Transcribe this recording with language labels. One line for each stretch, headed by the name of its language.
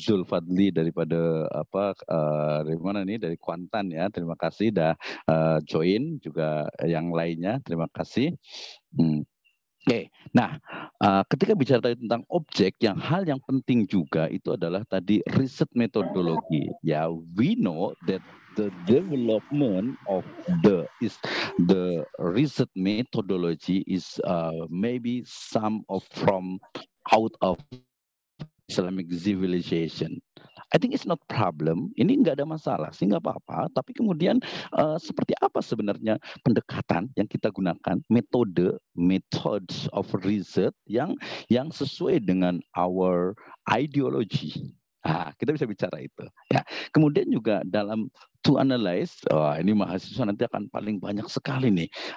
Indonesian: Zulfadli daripada dari mana nih, dari Kuantan, ya. Terima kasih dah join, juga yang lainnya terima kasih. Oke, nah ketika bicara tadi tentang objek, hal yang penting juga itu adalah tadi riset metodologi.
English: Ya, we know that the development of the research methodology is maybe some from out of Islamic civilization. I think it's not problem.
Indonesian: Ini nggak ada masalah, sih nggak apa-apa. Tapi kemudian seperti apa sebenarnya pendekatan yang kita gunakan,
English: methods of research
Indonesian: yang sesuai dengan
English: our ideology.
Indonesian: Nah, kita bisa bicara itu. Ya. Kemudian juga dalam
English: to analyze,
Indonesian: ini mahasiswa nanti akan paling banyak sekali nih.